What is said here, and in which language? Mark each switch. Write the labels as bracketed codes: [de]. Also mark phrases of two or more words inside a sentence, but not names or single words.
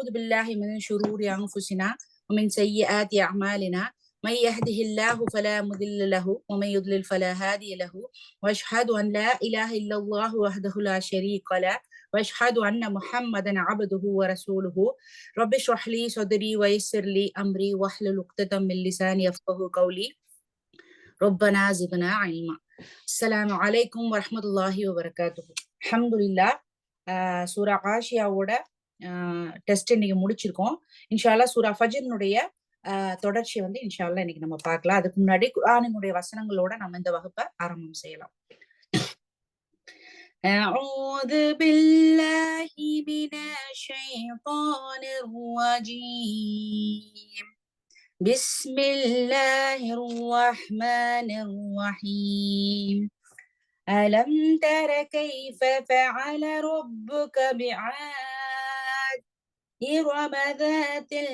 [ar] بالله من شرور أنفسنا ومن سيئات أعمالنا من يهده الله فلا مضل له ومن يضلل فلا هادي له وأشهد أن لا إله إلا الله وحده لا شريك له وأشهد أن محمدا عبده ورسوله رب اشرح لي صدري ويسر لي أمري واحلل عقدة من لساني يفقهوا قولي ربنا زدنا علما. السلام عليكم ورحمة الله وبركاته. அல்ஹம்துலில்லாஹ். [ta] சூரா காஷியாவோட டெஸ்ட் இன்னைக்கு முடிச்சிருக்கோம். இன்ஷால்லா சூரா ஃபஜ்ருடைய தொடர்ச்சி வந்து இன்ஷால்லா இன்னைக்கு நம்ம பார்க்கலாம். அதுக்கு முன்னாடி குர்ஆனினுடைய வசனங்களோட நம்ம இந்த வகுப்பை ஆரம்பம் செய்யலாம். [ar] أعوذ بالله من الشيطان الرجيم بسم الله الرحمن الرحيم ألم تر كيف فعل ربك بعاد إرم ذات